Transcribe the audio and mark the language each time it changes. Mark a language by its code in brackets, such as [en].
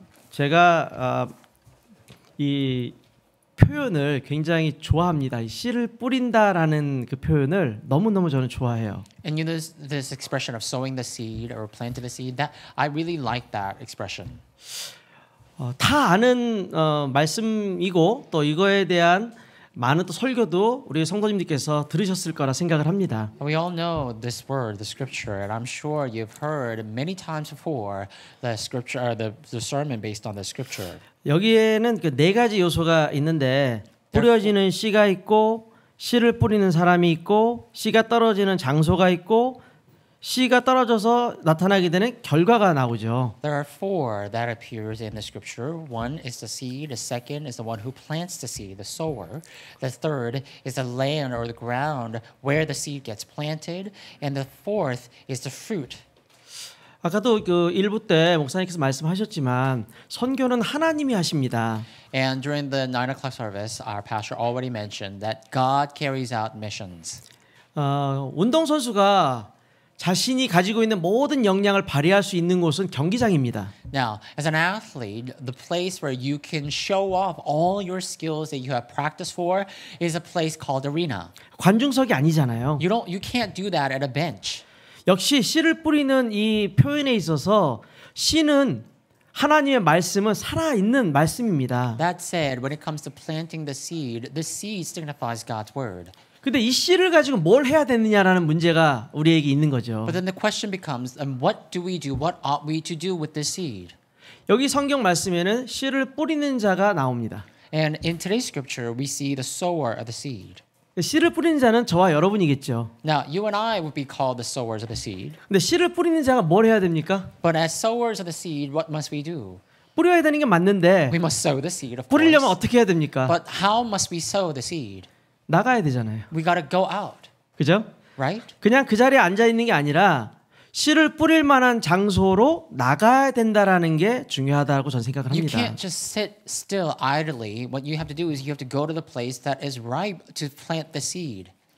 [ko] 제가 이 표현을 굉장히 좋아합니다. 이 씨를 뿌린다라는 그 표현을 너무너무 저는 좋아해요. [en] And you know this expression of sowing the seed or planting the seed, that I really like that expression. [ko] 다 아는 말씀이고 또 이거에 대한 많은 또 설교도 우리 성도님들께서 들으셨을 거라 생각을 합니다. [en] We all know this word, the scripture, and I'm sure you've heard many times before the scripture or the sermon based on the scripture. [ko] 여기에는 그 네 가지 요소가 있는데 뿌려지는 씨가 있고 씨를 뿌리는 사람이 있고 씨가 떨어지는 장소가 있고 씨가 떨어져서 나타나게 되는 결과가 나오죠. [en] There are four that appears in the scripture. One is the seed. The second is the one who plants the seed, the sower. The third is the land or the ground where the seed gets planted. And the fourth is the fruit. [ko] 아까도 그 1부 때 목사님께서 말씀하셨지만 선교는 하나님이 하십니다. [en] And during the 9 o'clock service, our pastor already mentioned that God carries out missions. [ko] 운동선수가 자신이 가지고 있는 모든 역량을 발휘할 수 있는 곳은 경기장입니다. [en] Now, as an athlete, the place where you can show off all your skills that you have practiced for is a place called arena. [ko] 관중석이 아니잖아요. [en] You can't do that at a bench. [ko] 역시 씨를 뿌리는 이 표현에 있어서 씨는 하나님의 말씀은 살아있는 말씀입니다. [en] That said, when it comes to planting the seed signifies God's word. [ko] 근데 이 씨를 가지고 뭘 해야 되느냐라는 문제가 우리에게 있는 거죠. [en] But then the question becomes, what do we do? What ought we to do with this seed? [ko] 여기 성경 말씀에는 씨를 뿌리는 자가 나옵니다. [en] And in today's scripture, we see the sower of the seed. [ko] 씨를 뿌리는 자는 저와 여러분이겠죠. [en] Now, you and I would be called the sowers of the seed. [ko] 근데 씨를 뿌리는 자가 뭘 해야 됩니까? [en] But as sowers of the seed, what must we do? [ko] 뿌려야 되는 게 맞는데 [en] We must sow the seed, of [ko] 뿌리려면 [en] course. [ko] 어떻게 해야 됩니까? [en] But how must we sow the seed? [ko] 나가야 되잖아요. [en] We got to go out, [ko] 그죠? [en] right? [ko] 그냥 그 자리에 앉아 있는 게 아니라 씨를 뿌릴 만한 장소로 나가야 된다라는 게 중요하다고 저는 생각을 [en] You [ko] 합니다. [en] can't just sit still idly. What you have to do is you have to go to the place that is ripe to plant the seed.